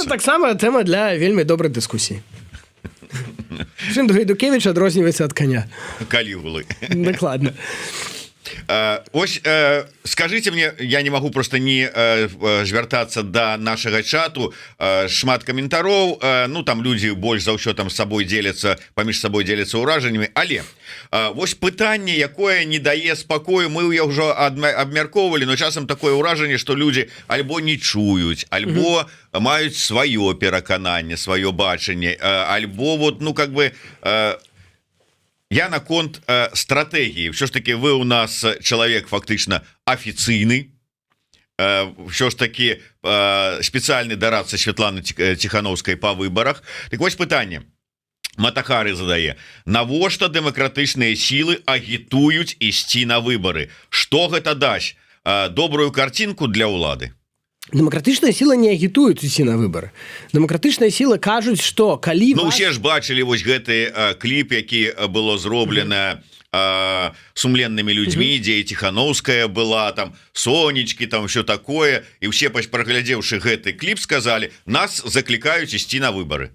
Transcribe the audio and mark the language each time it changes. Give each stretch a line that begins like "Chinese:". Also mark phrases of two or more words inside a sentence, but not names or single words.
Belarusian: Это таксама тэма для вельмі добрай дыскусіі. Чым Гайдукевіч адрозніваецца ад каня? Калігулы. Дакладна.
Russian: Ось, скажите мне, я не могу просто не
Belarusian: звяртацца до нашага чату, шмат каментароў,
Russian: ну
Belarusian: там люди больш за ўсё там с собой дзеляцца, паміж сабой дзеляцца ўражаннямі, але вось пытанне, якое не дае спакою, мы ўжо абмяркоўвалі, но часам такое ўражанне, што людзі альбо не чуюць, альбо маюць сваё перакананне, сваё бачанне, альбо вот, ну
Russian: как бы
Belarusian: я наконт стратегії.
Ukrainian: Що ж таки, ви у нас чоловік фактично офіційний, що ж таки спеціальний дорадца Святланы Тихановской
Russian: по выборах.
Ukrainian: Так ось питання.
Belarusian: Матахары задае: навошта дэмакратычныя сілы агітуюць ісці на выборы? Што гэта дасць? Добрую картинку для ўлады? Дэмакратычныя сілы не агітуюць ісці на выбары. Дэмакратычныя сілы кажуць, што калі Ну, усе ж бачылі вось гэты кліп, які было зроблена сумленнымі людзьмі, дзе і Тихановская была, там сонечкі, там все такое, і ўсе, праглядзеўшы гэты кліп, сказалі: нас заклікаюць ісці на выбары.